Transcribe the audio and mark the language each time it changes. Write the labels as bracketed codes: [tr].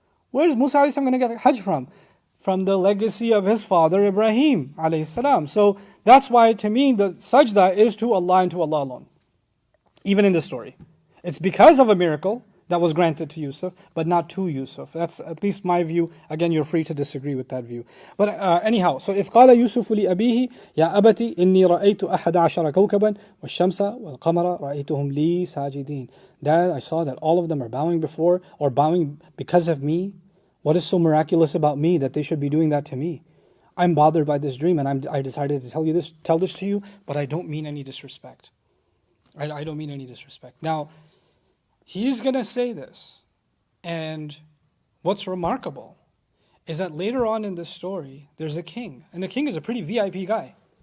[en] Where is Musa a.s. going to get Hajj from? From the legacy of his father Ibrahim a.s. So that's why to me the sajda is to Allah and to Allah alone. Even in this story. It's because of a miracle, that was granted to Yusuf, but not to Yusuf. That's at least my view. Again, you're free to disagree with that view. But anyhow, so [ar] إذ قال يوسف لأبيه يا أبت إني رأيت أحد عشر كوكبا والشمس والقمر رأيتهم لي ساجدين. [en] Dad, I saw that all of them are bowing before or bowing because of me. What is so miraculous about me that they should be doing that to me? I'm bothered by this dream, and I decided to tell this to you, but I don't mean any disrespect. I don't mean any disrespect. Now, he's going to say this, and what's remarkable is that later on in this story, there's a king, and the king is a pretty VIP guy.